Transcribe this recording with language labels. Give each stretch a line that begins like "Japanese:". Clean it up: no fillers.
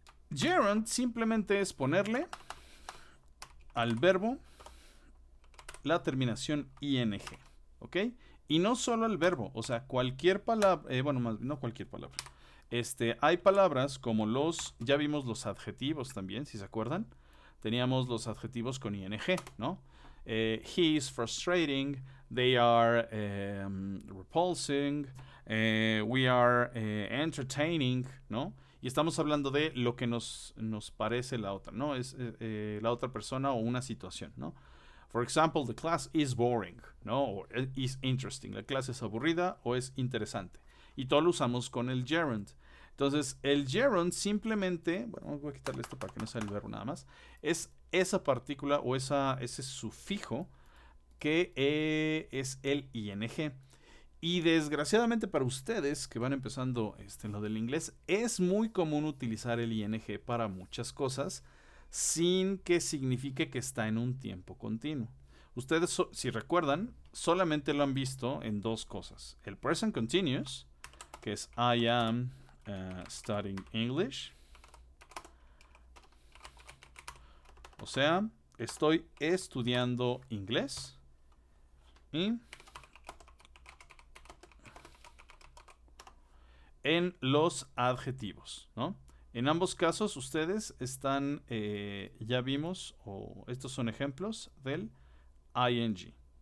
Spanish: Gerund simplemente es ponerle al verbo la terminación ing, ¿ok? Y no solo el verbo, o sea, cualquier palabra, bueno, no cualquier palabra. Hay palabras como ya vimos los adjetivos también, si se acuerdan. Teníamos los adjetivos con ing, ¿no?
English: He is frustrating, they are repulsing, we are entertaining, ¿no?
Spanish: Y estamos hablando de lo que nos parece la otra, ¿no? Es la otra persona o una situación, ¿no?
English: For example, the class is boring,
Spanish: ¿no? O
English: is interesting.
Spanish: La clase es aburrida o es interesante. Y todo lo usamos con el gerund. Entonces, el gerund simplemente, bueno, voy a quitarle esto para que no sea el verbo nada más, es esa partícula o ese sufijo que es el ing. Y desgraciadamente para ustedes que van empezando en lo del inglés, es muy común utilizar el ing para muchas cosas sin que signifique que está en un tiempo continuo. Ustedes, si recuerdan, solamente lo han visto en dos cosas. El present continuous, que es
English: I am studying English.
Spanish: O sea, estoy estudiando inglés. Y en los adjetivos, ¿no? En ambos casos ustedes están, ya vimos, o estos son ejemplos del ing.